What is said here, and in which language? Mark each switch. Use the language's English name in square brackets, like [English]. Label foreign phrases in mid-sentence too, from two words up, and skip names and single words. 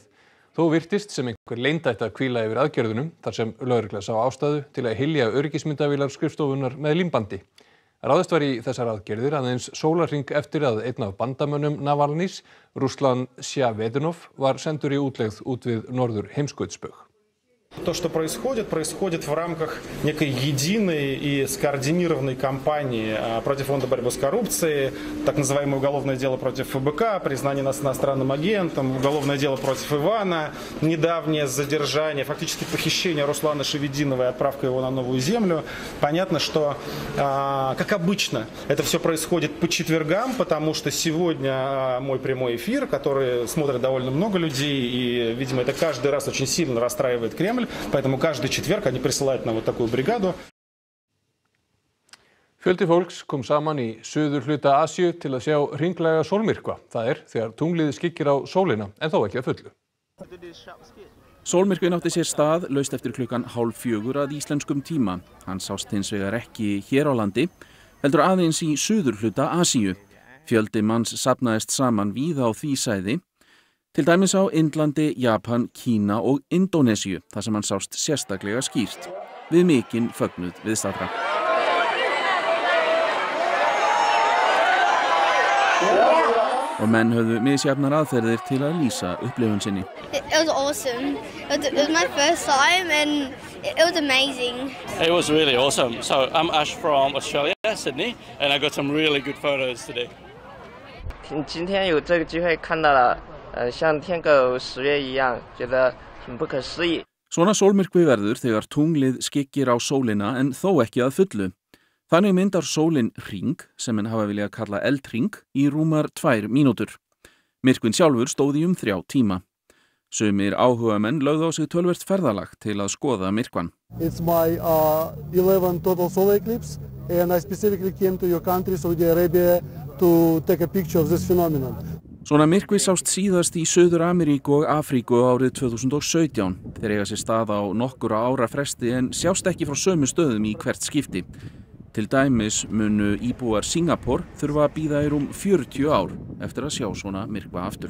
[Icelandic] Þó virtist sem einhver leyndætti að hvíla yfir aðgerðunum þar sem lögregla sá ástæðu til að hylja öryggismyndavélar skrifstofunnar með límbandi. Ráðist var í þessar aðgerðir aðeins sólarhring eftir að einn af bandamönnum Navalnys, Ruslan Sjavedinov, var sendur í útlegð út við norður heimskautsbaug. [Russian] То, что происходит в рамках некой единой и скоординированной кампании против Фонда борьбы с коррупцией, так называемое уголовное дело против ФБК, признание нас иностранным агентом, уголовное дело против Ивана, недавнее задержание, фактически похищение Руслана Шевединова и отправка его на Новую Землю. Понятно, что, как обычно, это все происходит по четвергам, потому что сегодня мой прямой эфир, который смотрит довольно много людей, и, видимо, это каждый раз очень сильно расстраивает Кремль. Поэтому каждый четверг они присылают нам вот такую бригаду. [Icelandic] Fjöldi fólks kom saman í suðurhluta Asíu til að sjá hringlæga sólmyrkva. Það þegar tunglið skyggir á sólina en þó ekki að fullu. Sólmyrkvinn átti sér stað laust eftir klukkan 3:30 að íslenskum tíma. Hann sást hins vegar ekki hér á landi, heldur aðeins í suðurhluta Asíu. Fjöldi manns safnaðist saman víða á því svæði. Til dæmis á Indlandi, Japan, Kína og Indónesíu, þar sem hann sást sérstaklega skýrt, við mikinn fögnuð viðstaddra. Og menn höfðu misjafnar aðferðir til að lýsa upplifun sinni. [English] It was awesome. It was my first time and it was amazing. It was really awesome. So I'm Ash from Australia, Sydney, and I got some really good photos today. [Chinese] 今天有这个机会看到了 像天狗10月一样，觉得很不可思议。 [Icelandic] Svona sólmyrkvi verður þegar tunglið skyggir á sólina en þó ekki að fullu. Þannig myndar sólin hring, sem menn hafa viljað kalla eldhring, í rúmar 2 mínútur. Myrkvinn sjálfur stóð í 3 tíma. Sumir áhugamenn lögðu á sig töluvert ferðalag til að skoða myrkvann. [English] It's my 11th total solar eclipse and I specifically came to your country, Saudi Arabia, to take a picture of this phenomenon. [Icelandic] Svona myrkvi sást síðast í Suður-Ameríku og Afríku árið 2017. Þeir eiga sér stað á nokkura ára fresti en sjást ekki frá sömu stöðum í hvert skipti. Til dæmis munu íbúar Singapore þurfa að bíða í 40 ár eftir að sjá svona myrkva aftur.